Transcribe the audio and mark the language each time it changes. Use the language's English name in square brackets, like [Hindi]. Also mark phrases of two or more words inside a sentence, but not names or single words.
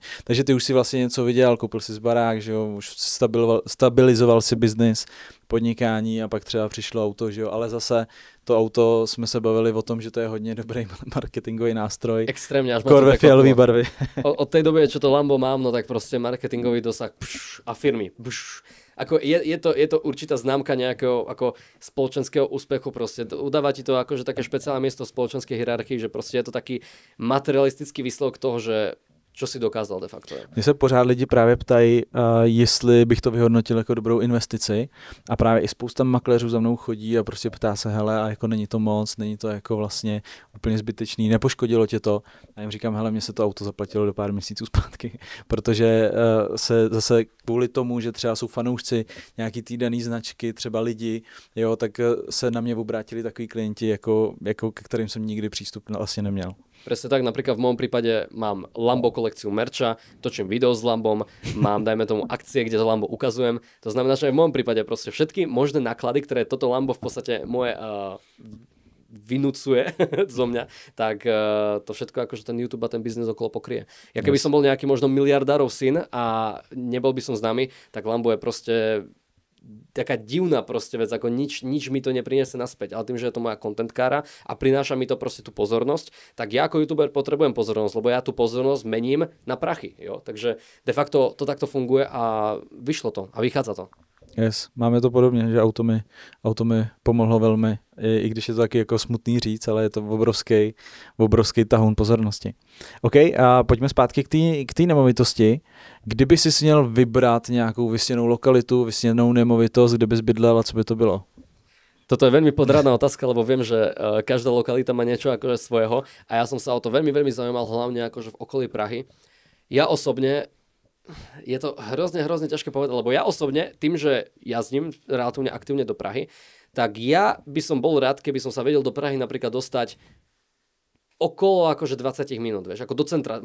[Czech] Takže ty už si vlastně něco vydělal, koupil si barák, že jo, už stabilizoval si biznis, podnikání a pak třeba přišlo auto, že jo, ale zase to auto jsme se bavili o tom, že to je hodně dobrý marketingový nástroj. [Slovak] Extrémne, až [Czech] ma to ve fialový barvy. [Slovak] Od tej doby, čo to Lambo mám, no tak proste marketingový dosah a firmy. Ako je to určitá známka nejakého ako spoločenského úspechu, proste udáva ti to akože také špeciálne miesto v spoločenskej hierarchii, že proste je to taký materialistický výsledok toho, že čo si dokázal [Latin] de facto. [Czech] Mně se pořád lidi právě ptají, jestli bych to vyhodnotil jako dobrou investici a právě i spousta makléřů za mnou chodí a prostě ptá se, hele, a jako není to moc, není to jako vlastně úplně zbytečný, nepoškodilo tě to? A jim říkám, hele, mně se to auto zaplatilo do pár měsíců zpátky, protože se zase kvůli tomu, že třeba jsou fanoušci nějaký té daný značky, třeba lidi, jo, tak se na mě obrátili takový klienti, jako ke kterým jsem nikdy přístup vlastně neměl. [Slovak] Presne tak, napríklad v môjom prípade mám Lambo kolekciu merča, točím video s Lambom, mám, dajme tomu, akcie, kde to Lambo ukazujem. To znamená, že aj v môjom prípade proste všetky možné náklady, ktoré toto Lambo v podstate moje vynúcuje zo mňa, tak to všetko akože ten YouTube a ten biznes okolo pokrie. Ja keby som bol nejaký možno miliardárov syn a nebol by som známy, tak Lambo je proste taká divná proste vec, ako nič mi to nepriniesie naspäť, ale tým, že je to moja contentkára a prináša mi to proste tú pozornosť, tak ja ako youtuber potrebujem pozornosť, lebo ja tú pozornosť mením na prachy, jo? Takže [Latin] de facto [Slovak] to takto funguje a vyšlo to a vychádza to. [Czech] Yes, máme to podobně, že auto mi pomohlo velmi, i když je to taky jako smutný říct, ale je to obrovský tahoun pozornosti. OK, a pojďme zpátky k té nemovitosti. Kdyby si měl vybrat nějakou vysněnou lokalitu, vysněnou nemovitost, kde bys bydlel a co by to bylo? [Slovak] Toto je veľmi podradná otázka, lebo viem, že každá lokalita má niečo akože svojho a ja som sa o to veľmi, veľmi zaujímal, hlavne akože v okolí Prahy. Ja osobne je to hrozne ťažké povedať, lebo ja osobne, tým, že jazdím relatívne aktívne do Prahy, tak ja by som bol rád, keby som sa vedel do Prahy napríklad dostať okolo akože 20 minút, vieš, ako do centra.